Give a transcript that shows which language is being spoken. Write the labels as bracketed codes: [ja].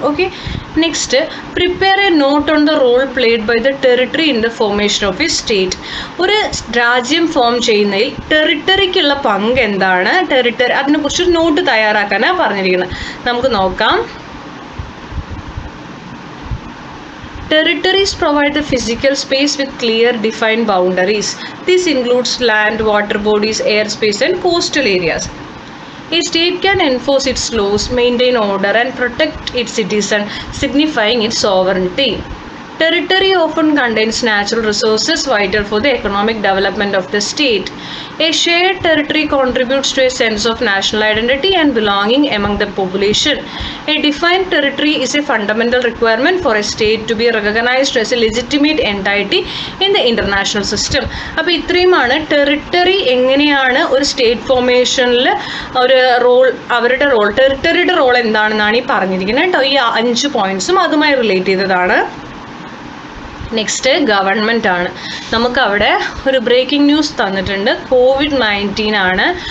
[en] Okay, next prepare a note on the role played by the territory in the formation of a state. [ml] ഒരു രാജ്യം form ചെയ്യുന്നതിൽ ടെറിട്ടറിക്കുള്ള പങ്ക് എന്താണ്, territory അതിനെക്കുറിച്ച് not തയ്യാറാക്കാനാണ് പറഞ്ഞിരിക്കുന്നത്. നമുക്ക് നോക്കാം. [en] Territories provide the physical space with clear defined boundaries. This includes land, water bodies, airspace and coastal areas. A state can enforce its laws, maintain order and protect its citizens, signifying its sovereignty. Territory often contains natural resources vital for the economic development of the state. A shared territory contributes to a sense of national identity and belonging among the population. A defined territory is a fundamental requirement for a state to be recognized as a legitimate entity in the international system. [ml] അപ്പോൾ ഇത്രയുമാണ് territory എങ്ങനെയാണ് ഒരു state ഫോർമേഷനിൽ ഒരു അവരുടെ role, ടെറിട്ടറിയുടെ role എന്താണെന്നാണ് ഈ പറഞ്ഞിരിക്കുന്നത് കേട്ടോ. ഈ 5 പോയിന്റ്സും അതുമായി റിലേറ്റ് ചെയ്തതാണ്. നെക്സ്റ്റ് ഗവൺമെൻറ് ആണ്. നമുക്കവിടെ ഒരു ബ്രേക്കിംഗ് ന്യൂസ് തന്നിട്ടുണ്ട്. COVID-19 ആണ്.